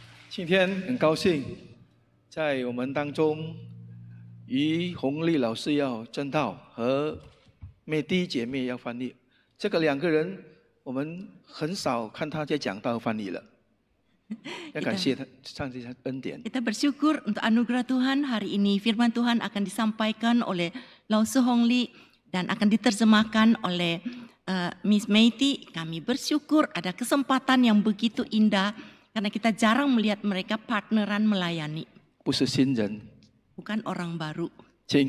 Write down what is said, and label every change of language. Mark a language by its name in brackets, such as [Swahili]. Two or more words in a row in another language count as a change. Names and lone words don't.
[Chinese] 今天很高兴，在我们当中，于红丽老师要正道和美迪姐妹要翻译。这个2个人，我们很少看他在讲道翻译了。要感谢他上帝的恩典。 [Indonesian] Kita bersyukur untuk anugerah Tuhan hari ini firman Tuhan akan disampaikan oleh Lau Su Hong Li dan akan diterjemahkan oleh Miss Meiti. Kami bersyukur ada kesempatan yang begitu indah karena kita jarang melihat mereka partneran melayani. [Chinese] 不是新人， [Indonesian] Bukan orang baru. [Chinese] 请。